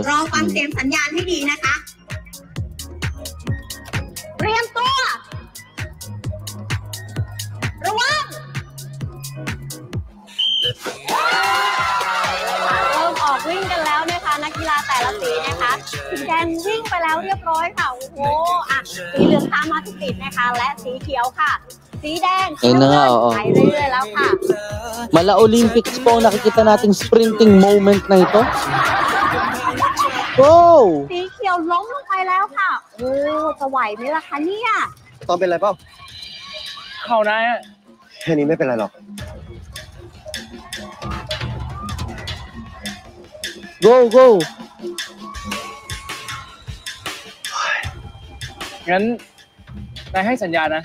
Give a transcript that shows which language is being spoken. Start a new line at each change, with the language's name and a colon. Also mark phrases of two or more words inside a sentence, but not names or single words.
Thai: รอฟังเสียงสัญญาณให้ดีนะคะเตรียมตัว ระวังเริ่มออกวิ่งกันแล้วนะคะนักกีฬาแต่ละสีนะคะสีแดงวิ่งไปแล้วเรียบร้อยค่ะโอ้โหสีเหลืองตามมาติดๆนะคะ และสีเขียวค่ะ สีแดง
Filipino: Ayun na nga, oo.
Thai: ไปเรื่อยๆแล้วค่ะ
Filipino: Mala Olympics po ang nakikita nating
English: sprinting moment
Filipino: na ito.
English: Go!
Thai: สีเขียวล้มลงไปแล้วค่ะโอ้จะไหวไหมล่ะคะเนี่ย ตอนเป็นไรเปล่า เข้านายอะ แค่นี้ไม่เป็นไรหรอก
English: Go, go!
Thai: งั้นนายให้สัญญาณนะ